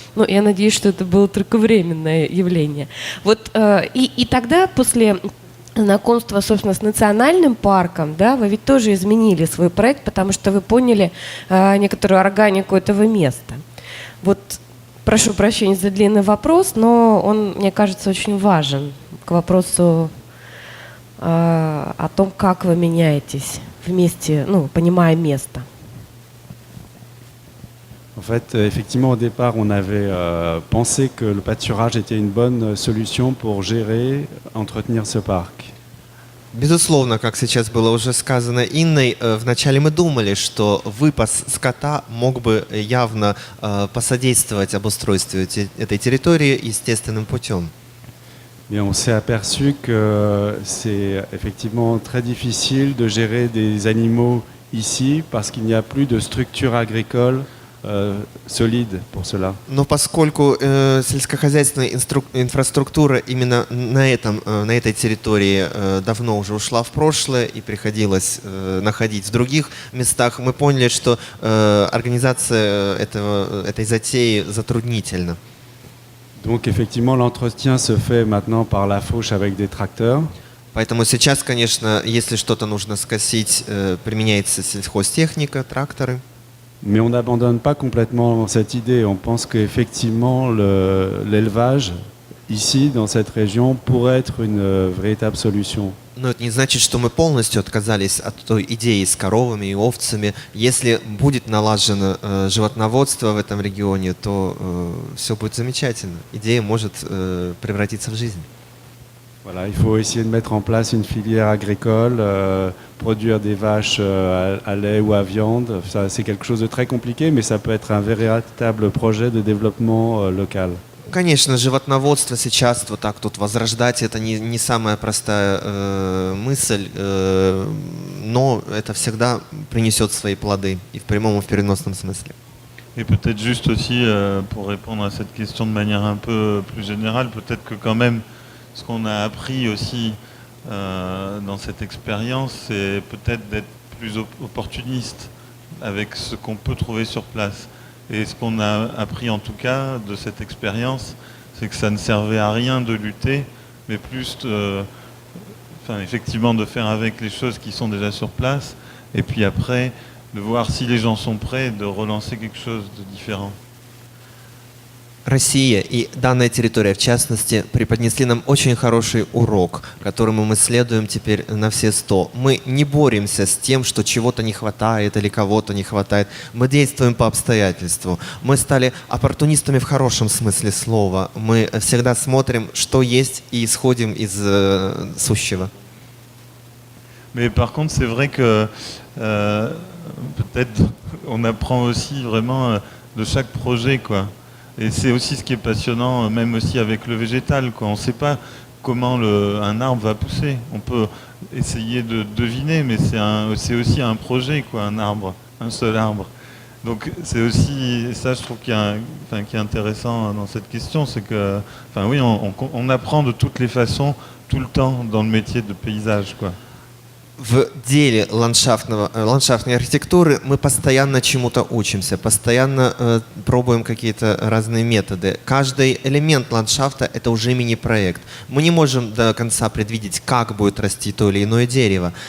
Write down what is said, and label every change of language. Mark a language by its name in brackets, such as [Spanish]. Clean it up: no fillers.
[Russian] Ну, я надеюсь, что это было только временное явление. Вот, и тогда, после знакомства, собственно, с национальным парком, да, вы ведь тоже изменили свой проект, потому что вы поняли некоторую органику этого места. Вот, прошу прощения за длинный вопрос, но он, мне кажется, очень важен к вопросу о том, как вы меняетесь вместе, ну, понимая место. [French] En fait, effectivement, au départ, on avait pensé que le pâturage était une bonne solution pour gérer, entretenir ce parc. [Russian] Безусловно, как сейчас было уже сказано Инной, вначале мы думали, что выпас скота мог бы явно посодействовать обустройству этой территории естественным путем. [French] Mais on s'est aperçu que c'est effectivement très difficile de gérer des animaux ici parce qu'il n'y a plus de structure agricole solide pour cela. [Russian] Но поскольку сельскохозяйственная инфраструктура именно на этой территории давно уже ушла в прошлое и приходилось находить в других местах, мы поняли, что организация этой затеи затруднительна. [French] Donc effectivement, l'entretien se fait maintenant par la fauche avec des tracteurs. [Russian] Поэтому сейчас, конечно, если что-то нужно скосить, применяется сельхозтехника, тракторы. [French] Mais on n'abandonne pas complètement cette idée. On pense qu'effectivement, l'élevage, ici, dans cette région, pourrait être une véritable solution. [Russian] Но это не значит, что мы полностью отказались от той идеи с коровами и овцами. Если будет налажено животноводство в этом регионе, то все будет замечательно. Идея может превратиться в жизнь. [French] Voilà, il faut essayer de mettre en place une filière agricole, produire des vaches à lait ou à viande. Ça, c'est quelque chose de très compliqué, mais ça peut être un véritable projet de développement local. [Russian] Конечно, животноводство сейчас вот так тут возрождать, это не самая простая мысль, но это всегда принесет свои плоды и в прямом, и в переносном смысле. [French] Et peut-être juste aussi, pour répondre à cette question de manière un peu plus générale, peut-être que quand même, ce qu'on a appris aussi dans cette expérience, c'est peut-être d'être plus opportuniste avec ce qu'on peut trouver sur place. Et ce qu'on a appris en tout cas de cette expérience, c'est que ça ne servait à rien de lutter, mais plus effectivement de faire avec les choses qui sont déjà sur place, et puis après de voir si les gens sont prêts, de relancer quelque chose de différent. [Russian] Россия и данная территория, в частности, преподнесли нам очень хороший урок, которому мы следуем теперь на все 100. Мы не боремся с тем, что чего-то не хватает или кого-то не хватает. Мы действуем по обстоятельству. Мы стали оппортунистами в хорошем смысле слова. Мы всегда смотрим, что есть, и исходим из сущего. [French] Mais par contre, c'est vrai que peut-être on apprend aussi vraiment de chaque projet, quoi. Et c'est aussi ce qui est passionnant, même aussi avec le végétal, quoi. On ne sait pas comment un arbre va pousser. On peut essayer de deviner, mais c'est aussi un projet, quoi, un arbre, un seul arbre. Donc c'est aussi ça, je trouve, qui est intéressant dans cette question, c'est que, enfin oui, on apprend de toutes les façons, tout le temps, dans le métier de paysage, quoi. [Russian] В деле ландшафтной архитектуры мы постоянно чему-то учимся, постоянно пробуем какие-то разные методы. Каждый элемент ландшафта — это уже мини-проект. Мы не можем до конца предвидеть, как будет расти то или иное дерево.